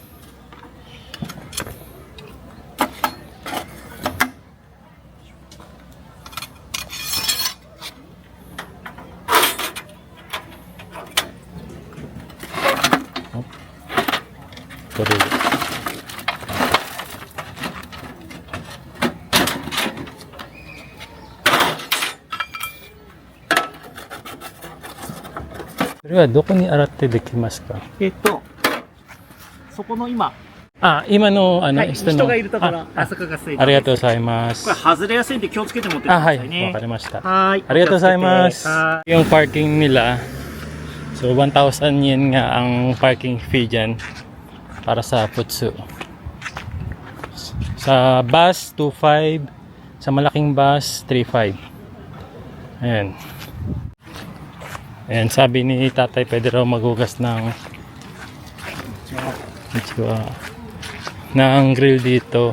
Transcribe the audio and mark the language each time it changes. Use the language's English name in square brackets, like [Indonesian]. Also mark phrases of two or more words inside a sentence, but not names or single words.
[English] Correct. [Japanese] Pero どこに洗えてできますか? そこの今、今のはい、人の人がいるところ、あそこが水道ありがとうございます。これ外れやすいんで気をつけて持ってってくだはい、さいね。わかりました。はーい。ありがとうございますは。 [Filipino] Yung parking nila, so 1,000 yen nga ang parking fee dyan para sa Futsu. Sa bus, 2,500. Sa malaking bus, 3,500. Ayan. Ayan, sabi ni tatay, pwede raw maghugas ng ng grill dito.